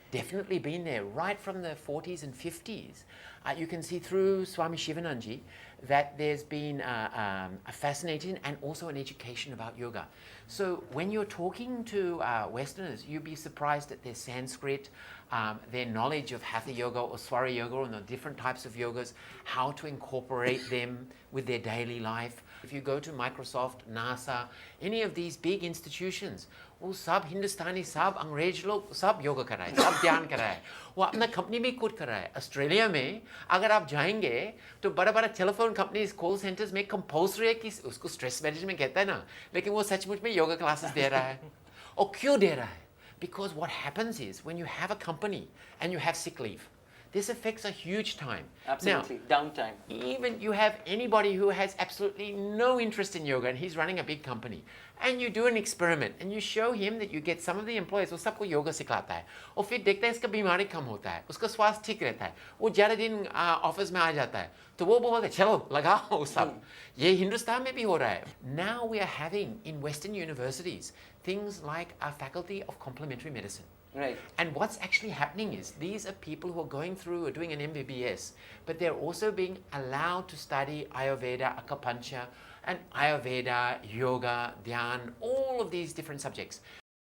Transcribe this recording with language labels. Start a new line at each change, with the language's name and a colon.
English: Definitely been there right from the 40s and 50s. You can see through Swami Shivananji that there's been a fascinating and also an education about yoga. So when you're talking to Westerners, you'd be surprised at their Sanskrit, their knowledge of Hatha yoga or Swara yoga and the different types of yogas, how to incorporate them with their daily life. If you go to Microsoft, NASA, any of these big institutions,
Hindi: वो सब हिंदुस्तानी, सब अंग्रेज लोग सब योगा कर रहे हैं, सब ध्यान कर रहे हैं, वो अपना कंपनी में खुद कर रहा है. ऑस्ट्रेलिया में अगर आप जाएंगे तो बड़ा बड़ा टेलीफोन कंपनीज, कॉल सेंटर्स में कंपल्सरी है कि उसको स्ट्रेस मैनेजमेंट कहता है ना, लेकिन वो सचमुच में योगा क्लासेस दे रहा है. और क्यों दे रहा है?
English: Because what happens is when you have a company and you have sick leave, this affects a huge time. Absolutely. Downtime. Even you have anybody who has absolutely no interest in yoga and he's running a big company, and you do an experiment and you show him that you get some of the employees,
Hindi: वो सबको योगा सिखाता है और फिर देखता है इसका बीमारी कम होता है, उसका स्वास्थ्य ठीक रहता है, वो ज़्यादा दिन ऑफिस में आ जाता है, तो वो बोलते हैं चलो लगाओ सब. ये हिंदुस्तान में भी हो रहा है.
English: Now we are having in Western universities things like a faculty of complementary medicine. Right. And what's actually happening is these are people who are going through or doing an MBBS, but they're also being allowed to study Ayurveda, acupuncture, and Ayurveda, yoga, dhyan, all of these different subjects.